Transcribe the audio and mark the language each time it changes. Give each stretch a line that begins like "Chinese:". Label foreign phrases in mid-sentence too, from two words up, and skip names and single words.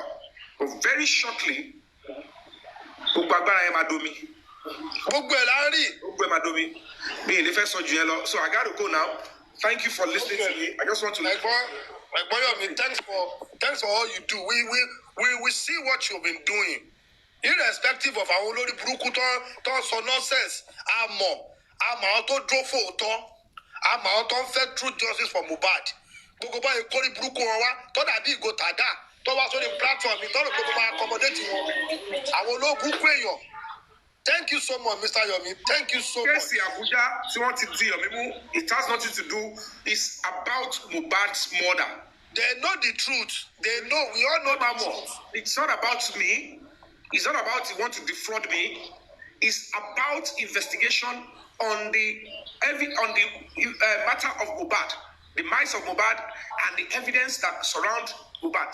English: But very shortly, so I got to go now. Thank you for listening to me. I just want to Yomi, thanks for all you do. We see what you've been doing. Irrespective of our
Yoruba: olórí burúkú tó sọ nonsense, àmọ́ àwọn tó dúró fòótọ́, àmọ́ àwọn tó ń fẹ́
English: true justice for Mohbad.
Yoruba: Gbogbo báyìí kórìí burúkú wọn wá, tó dàbí ìgò tàdá, tó wá sórí platform mi, tó rò pé mo máa accommodate wọn. Àwọn ológun kú èèyàn.
English: Thank you so much, Mr. Yomi. Thank you so much.
Yoruba: Kẹ́sì Abuja tí wọ́n ti di Yomi mú,
English: it has nothing to do. It's about Mohbad's murder. They know the truth. They know. We all know that more. It's not about me. It's not about you want to defraud me. It's about investigation on the matter of Mohbad, the minds of Mohbad, and the evidence that surround Mohbad.